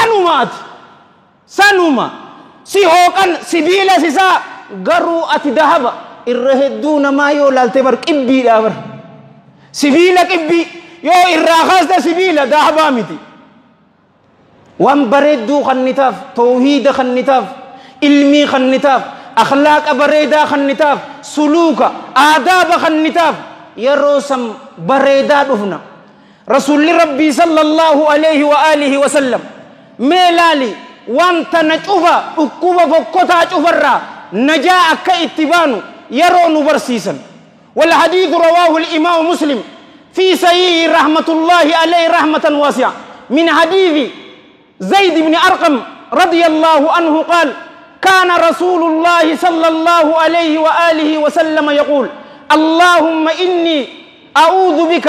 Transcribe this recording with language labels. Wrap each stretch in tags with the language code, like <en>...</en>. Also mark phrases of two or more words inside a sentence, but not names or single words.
<om>sanuma si hooqan sibiila sisaa garuu ati dahaba irra hedduu namaa yoo laalte bar qibbiidha bar sibiila qibbii yoo irraa kaaste sibiila dahabaa miti waan bareedduu kannitaaf tawhiida kannitaaf ilmii kannitaaf akhlaaqa bareedaa kannitaaf suluuka aadaaba kannitaaf yeroo san bareedaa dhufna rasuulli rabbii</om> <ar>صلى الله عليه وآله وسلم</ar> <om>meelaali wanta na cufa dhukkuba fokkotaa cufarraa najaa akka itti baanu yeroo nu barsiisan</om> <ar>والحديث رواه الإمام مسلم في صحيح رحمة الله عليه رحمة واسعة من حديث زيد بن أرقم رضي الله عنه قال كان رسول الله صلى الله عليه وآله وسلم يقول اللهم إني أعوذ بك</ar>